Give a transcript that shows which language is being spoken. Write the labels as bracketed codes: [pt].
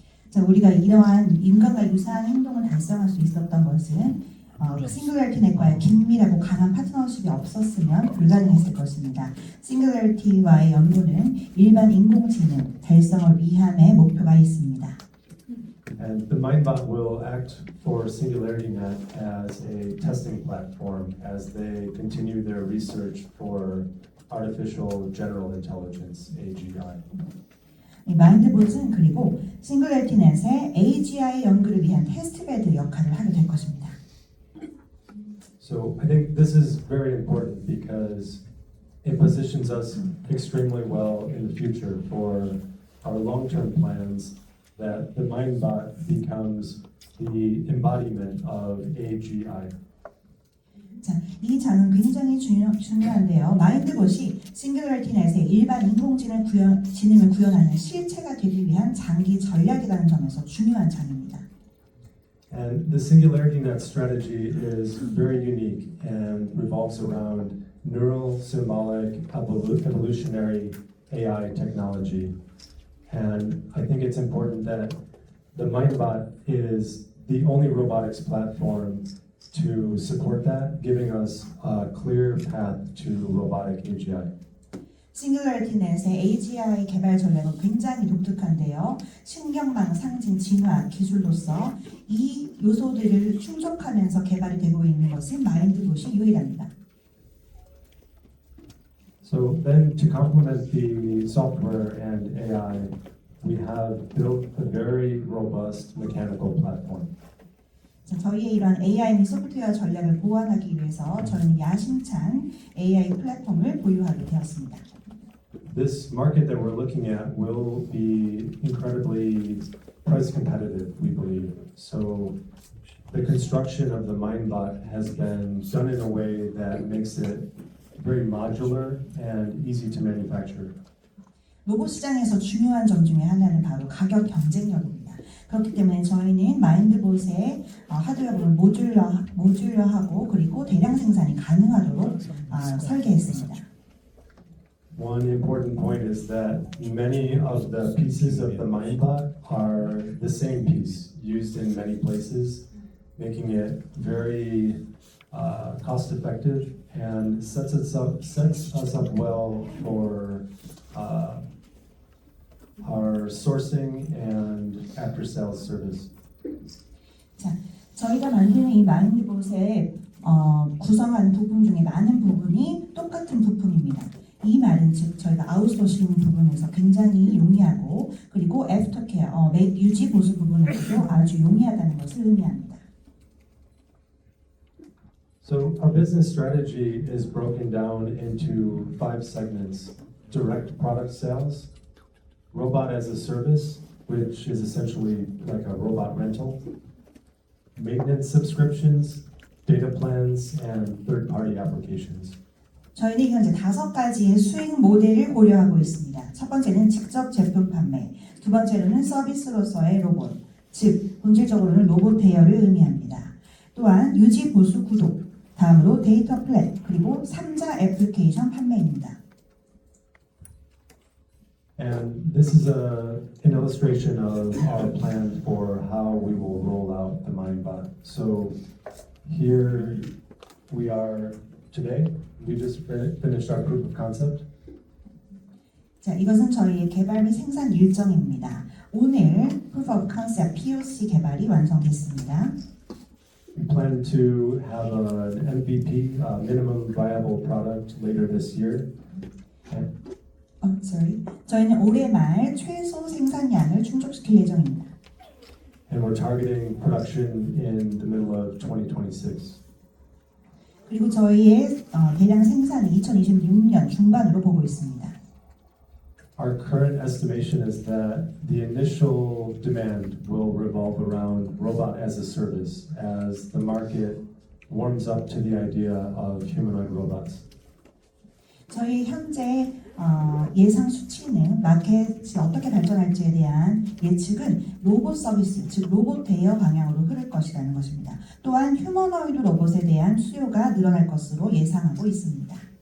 [ko] 자, 우리가 이러한 인간과 유사한 행동을 달성할 수 있었던 것은 싱글러리티넷과의 긴밀하고 강한 파트너십이 없었으면 불가능했을 것입니다. 싱글러리티와의 연구는 일반 인공지능 달성을 위함의 목표가 있습니다. [en] And the MindBot will act for SingularityNet as a testing platform as they continue their research for artificial general intelligence (AGI). [ko] 이 마인드봇은 그리고 싱글러리티넷의 AGI 연구를 위한 테스트베드 역할을 하게 될 것입니다. [en] So I think this is very important because it positions us extremely well in the future for our long-term plans that the MindBot becomes the embodiment of AGI. [ko] 자, 이 장은 굉장히 중요한데요. 마인드봇이 싱글러리티넷의 일반 지능을 구현하는 실체가 되기 위한 장기 전략이라는 점에서 중요한 장입니다. [en] And the SingularityNet strategy is very unique and revolves around neural symbolic evolutionary AI technology. And I think it's important that the MindBot is the only robotics platform to support that, giving us a clear path to robotic AGI. [ko] 싱글러리티넷의 AGI 개발 전략은 굉장히 독특한데요. 신경망 상징 진화 기술로서 이 요소들을 충족하면서 개발이 되고 있는 것은 마인드봇이 유일합니다. [en] So then to complement the software and AI, we have built a very robust mechanical platform. [ko] 자, 저희의 이런 AI 및 소프트웨어 전략을 보완하기 위해서 저희는 야심찬 AI 플랫폼을 보유하게 되었습니다. [en] This market that we're looking at will be incredibly price competitive, we believe. So the construction of the MindBot has been done in a way that makes it very modular and easy to manufacture. [ko] 로봇 시장에서 중요한 점 중에 하나는 바로 가격 경쟁력입니다. 그렇기 때문에 저희는 마인드봇의 하드웨어 부분 모듈러하고 그리고 대량 생산이 가능하도록 설계했습니다. [en] One important point is that many of the pieces of the MindBot are the same piece used in many places, making it very cost-effective and sets us up well for our sourcing and after-sales service. [ko] 자, 저희가 만드는 이 마인드봇의 구성하는 부품 중에 많은 부분이 똑같은 부품입니다. 이 말은 즉 저희가 아웃소싱 부분에서 굉장히 용이하고 그리고 애프터케어, 유지 보수 부분에서도 아주 용이하다는 것을 의미합니다. [en] So our business strategy is broken down into 5 segments: direct product sales, robot as a service, which is essentially like a robot rental, maintenance subscriptions, data plans, and third-party applications. [ko] 저희는 현재 5가지의 수익 모델을 고려하고 있습니다. 첫 번째는 직접 제품 판매, 두 번째로는 서비스로서의 로봇, 즉 본질적으로는 로봇 대여를 의미합니다. 또한 유지 보수 구독, 다음으로 데이터 플랫, 그리고 3자 애플리케이션 판매입니다. [en] And this is an illustration of our plan for how we will roll out the MindBot. So here we are today. We just finished our proof of concept. [ko] 자, 이것은 저희의 개발 및 생산 일정입니다. 오늘 [en] Proof of Concept [ko] POC 개발이 완성됐습니다. [en] We plan to have an MVP, minimum viable product, later this year. And [ko] 저희는 올해 말 최소 생산량을 충족시킬 예정입니다. [en] and we're targeting production in the middle of 2026. [ko] 그리고 저희의 대량 생산은 2026년 중반으로 보고 있습니다. [en] Our current estimation is that the initial demand will revolve around robot as a service as the market warms up to the idea of humanoid robots. [ko] 저희 현재 예상 수치는 마켓이 어떻게 발전할지에 대한 예측은 로봇 서비스, 즉 로봇 대여 방향으로 흐를 것이라는 것입니다. 또한 휴머노이드 로봇에 대한 수요가 늘어날 것으로 예상하고 있습니다.